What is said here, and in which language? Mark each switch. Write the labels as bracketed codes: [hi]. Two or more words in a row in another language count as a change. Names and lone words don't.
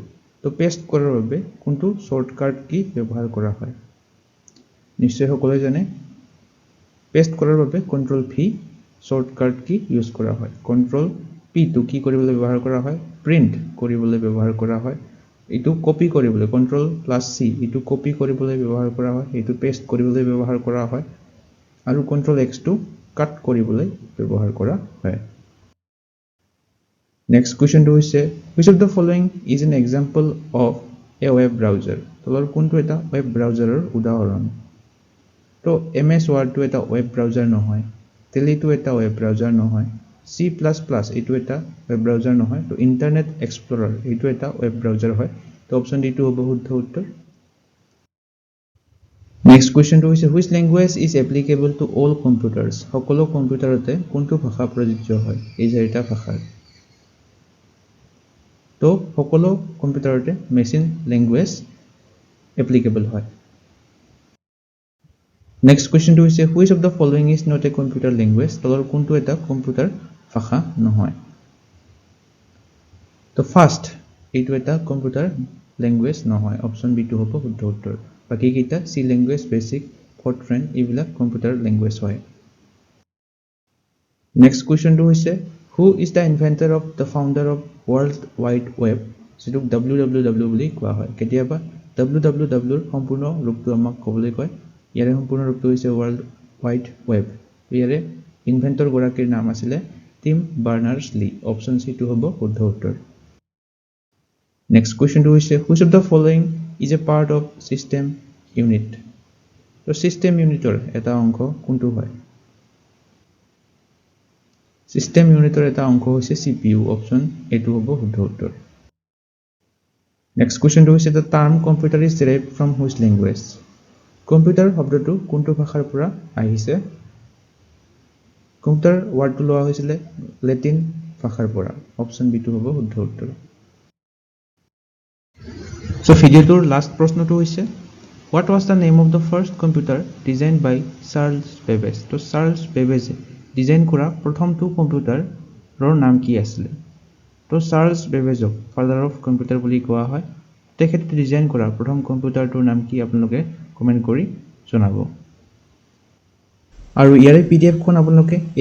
[as] তো পেষ্ট কৰাৰ বাবে কোনটো [en] shortcut key [as] ব্যৱহাৰ কৰা হয় নিশ্চয় সকলোৱে জানে পেষ্ট কৰাৰ বাবে [en] Control V shortcut key use [as] কৰা হয় [en] Control P [as] টো কি কৰিবলৈ ব্যৱহাৰ কৰা হয় প্ৰিণ্ট কৰিবলৈ ব্যৱহাৰ কৰা হয় এইটো কপি কৰিবলৈ [en] Control plus C [as] এইটো কপি কৰিবলৈ ব্যৱহাৰ কৰা হয় এইটো পেষ্ট কৰিবলৈ ব্যৱহাৰ কৰা হয় আৰু [en] Control X [as] টো কাট কৰিবলৈ ব্যৱহাৰ কৰা হয় [en] next question [as] হৈছে [en] which of the following is an example of a web browser [as] তলৰ কোনটো এটা [en] web browser [as] উদাহৰণ তো MS Word টো এটা [en] web browser [as] নহয় Tele টো এটা [en] web browser [as] নহয় C++ এইটো এটা [en] web browser [as] নহয় তো ইন্টাৰনেট এক্সপ্লৰাৰ এইটো এটা [en] web browser [as] হয় তো [en] option D [as] টো হ'ব শুদ্ধ উত্তৰ [en] next question [as] হৈছে [en] which language is applicable to all computers [as] সকলো কম্পিউটাৰতে কোনটো ভাষা প্ৰযোজ্য হয় এই চাৰিটা ভাষাৰ তো সকলো কম্পিউটাৰতে [en] machine language applicable [as] হয় [en] next question [as] হৈছে [en] which of the following is not a computer language [as] তলৰ কোনটো এটা কম্পিউটাৰ ভাষা নহয় তো ফাৰ্ষ্ট এইটো এটা [en] computer language [as] নহয় [en] option B [as] টো হ'ব শুদ্ধ উত্তৰ বাকি কেইটা [en] C language BASIC FORTRAN [as] এইবিলাক [en] computer language [as] হয় [en] next question [as] হৈছে [en] who is the inventor of the founder of world wide web [as] যেটোক www বুলি কোৱা হয় কেতিয়াবা www ৰ সম্পূৰ্ণ ৰূপটো আমাক ক'বলৈ কয় ইয়াৰে সম্পূৰ্ণ ৰূপটো হৈছে world wide web ইয়াৰে ইনভেন্টৰ গৰাকীৰ নাম আছিল টিম বাৰ্নাৰ্ছ-লি [en] option C [as] টো হ'ব শুদ্ধ উত্তৰ [en] next question [as] হৈছে [en] which of the following is a part of system unit [as] তো [en] system unitৰ [as] এটা অংশ কোনটো হয় [en] System unitৰ [as] এটা অংশ হৈছে CPU [en] option A [as] হ'ব শুদ্ধ উত্তৰ [en] next question [as] হৈছে [en] the term computer is derived from which language [as] কম্পিউটাৰ শব্দটো কোনটো ভাষাৰ পৰা আহিছে [en] computer word [as] লোৱা হৈছিল লেটিন ভাষাৰ পৰা [en] option B [as] টো হ'ব শুদ্ধ উত্তৰ সো ভিডিওটোৰ লাষ্ট প্ৰশ্নটো হৈছে [en] what was the name of the first computer designed by Charles Babbage [as] তো Charles Babbage ডিজাইন কৰা প্ৰথমটো কম্পিউটাৰৰ নাম কি আছিল তো চাৰ্লছ বেবেজক [en] father of computer [as] বুলি কোৱা হয় তেখেতে ডিজাইন কৰা প্ৰথম কম্পিউটাৰটোৰ নাম কি আপোনালোকে কমেন্ট কৰি জনাব আৰু ইয়াৰে পিডিএফ খন আপোনালোকে এই